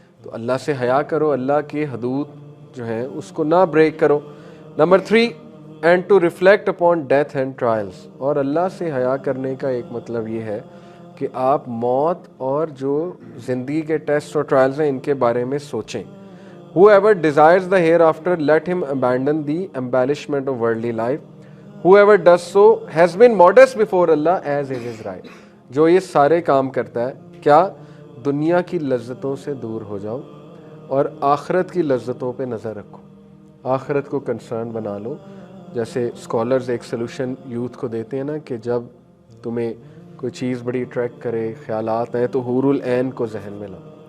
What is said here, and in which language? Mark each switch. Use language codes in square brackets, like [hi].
[ur] تو اللہ سے حیا کرو، اللہ کی حدود جو ہیں اس کو نہ بریک کرو. [en] Number 3 and to reflect upon death and trials. [ur] اور اللہ سے حیا کرنے کا ایک مطلب یہ ہے کہ آپ موت اور جو زندگی کے ٹیسٹ اور ٹرائلز ہیں ان کے بارے میں سوچیں. [en] Whoever desires the hereafter, let him abandon the embellishment of worldly life. Whoever does so has been modest before Allah as is his right. [ur] جو یہ سارے کام کرتا ہے، کیا دنیا کی لذتوں سے دور ہو جاؤ اور آخرت کی لذتوں پہ نظر رکھو، آخرت کو کنسرن بنا لو. جیسے اسکالرز ایک سلوشن یوتھ کو دیتے ہیں نا کہ جب تمہیں کوئی چیز بڑی اٹریکٹ کرے، خیالات ہیں، تو حور العین کو ذہن میں لاؤ.